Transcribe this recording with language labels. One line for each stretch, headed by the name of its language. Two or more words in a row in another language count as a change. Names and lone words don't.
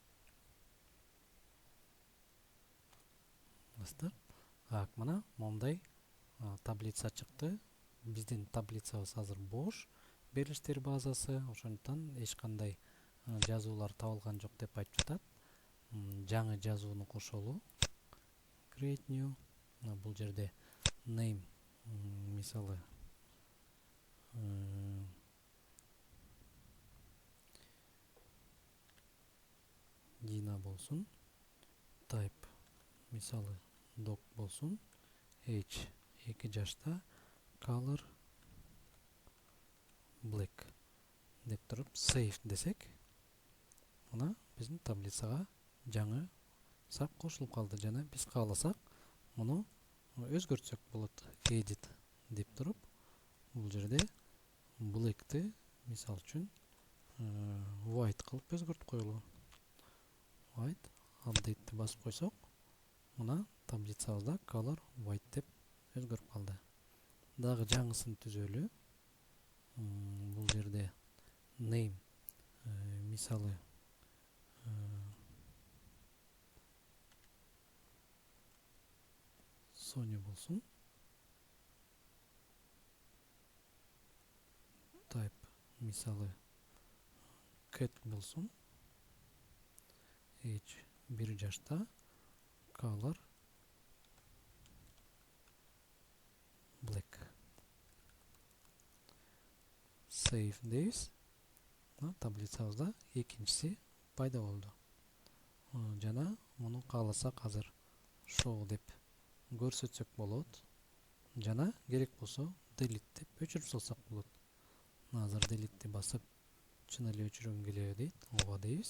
Kyrgyz: Мына мондай таблица чыкты. Биздин таблицабыз азыр бош. Берилиштер базасы, ошондуктан эч кандай жазуулар табылган жок деп айтып жатат. Жаңы жазууну кошолу.
English: Create new.
Kyrgyz: Бул жерде name мисалы Dina болсун. Type мисалы dog болсун. Age 2 жашта.
English: Color black
Kyrgyz: деп туруп save десек, мына биздин таблицага жаңы сак кошулуп калды жана биз кааласак муну өзгөртсөк болот. Edit деп туруп бул жерде black'ти мисал үчүн white кылып өзгөртүп коелу.
English: White update'ти
Kyrgyz: басып койсок, мына таблицабызда
English: color white
Kyrgyz: деп өзгөрүп калды. Дагы жаңысын түзөлү. Бул жерде name мисалы Соня болсун. Type мисалы cat болсун. Age 1 жашта.
English: Color black.
Kyrgyz: Save дейбиз. Таблицабызда экинчиси пайда болду. Жана муну кааласак азыр show деп көрсөтсөк болот. Жана керек болсо delete деп өчүрүп салсак болот. Азыр delete басып чын эле өчүргүм келеби дейт. Ооба дейбиз.